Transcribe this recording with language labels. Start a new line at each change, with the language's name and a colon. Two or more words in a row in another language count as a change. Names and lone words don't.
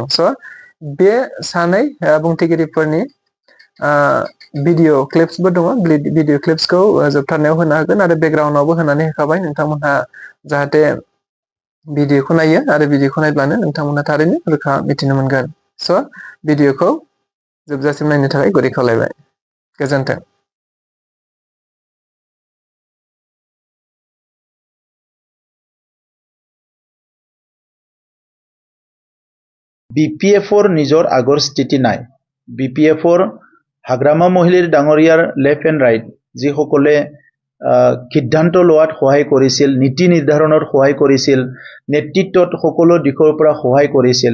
Bodo: स' बे सानै बुंथिगिरिफोरनि
English: video clips
Bodo: दङ
English: video clips
Bodo: जोबथारनायाव होनो हागोन आरो बेकग्राउन्डआवबो होनानै होखाबाय नोंथांमोनहा जाहाथे भिडिअखौ नायो आरो भिडिअखौ नायब्लानो नोंथांमोनहा थारैनो रोखा मिथिनो मोनगोन। स' भिडिअखौ जोबजासिम नायनो थाखाय गुरै खावलायबाय। गोजोन्थों।
Assamese: BPFৰ নিজৰ আগৰ স্থিতি নাই। BPFৰ হাগ্ৰামা মহিলাৰ ডাঙৰীয়াৰ
English: left and right
Assamese: যিসকলে সিদ্ধান্ত লোৱাত সহায় কৰিছিল, নীতি নিৰ্ধাৰণত সহায় কৰিছিল, নেতৃত্বত সকলো দিশৰ পৰা সহায় কৰিছিল।